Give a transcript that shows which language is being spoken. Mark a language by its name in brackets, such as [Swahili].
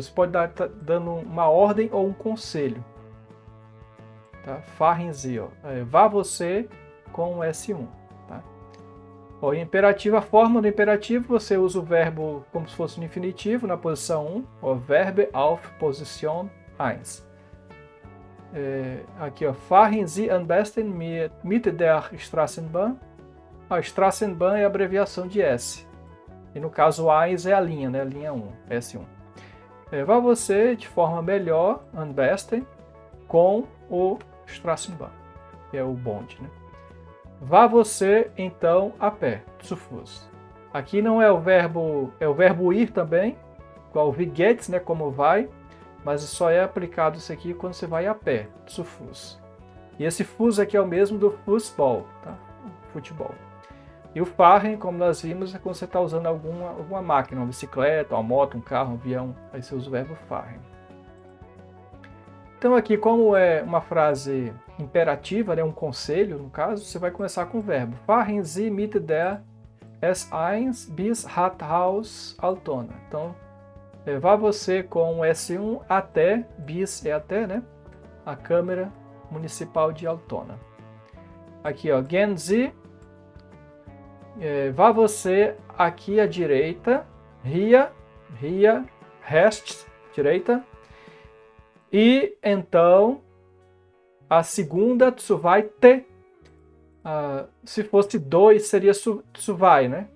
[Portuguese] Você pode estar dando uma ordem ou um conselho. Tá? [German] Fahren Sie, [Portuguese] ó. Vá você com o S1. Tá? Ó, imperativo, a forma do imperativo, você usa o verbo como se fosse no infinitivo, na posição 1. Ó, [German] Verbe auf Position 1. [Portuguese] Aqui, ó, [German] fahren Sie am besten mit der Straßenbahn. [Portuguese] A Straßenbahn é a abreviação de S. E no caso, o 1 é a linha, né? Linha 1, S1. Vá você de forma melhor, [German] am besten, [Portuguese] com o Straßenbahn, que é o bonde, né? Vá você, então, a pé, [German] zu Fuß. [Portuguese] Aqui não é o verbo ir também, igual [German] wie geht's, [Portuguese] né, como vai, mas só é aplicado isso aqui quando você vai a pé, zu Fuß. E esse Fuß aqui é o mesmo do Fußball, tá? Futebol. E o fahren, como nós vimos, é quando você está usando alguma máquina, uma bicicleta, uma moto, um carro, um avião, aí você usa o verbo fahren. Então aqui, como é uma frase imperativa, né, um conselho, no caso, você vai começar com o verbo. [German] Fahren Sie mit der S1 bis Rathaus Altona. [Portuguese] Então, vá você com o S1 até, bis é até, né, a Câmara Municipal de Altona. Aqui, ó, [German] gehen Sie, [Portuguese] vá você aqui à direita, [German] hier, rechts, [Portuguese] direita, e então a segunda [German] zu weit, [Portuguese] se fosse 2 seria zu weit, né?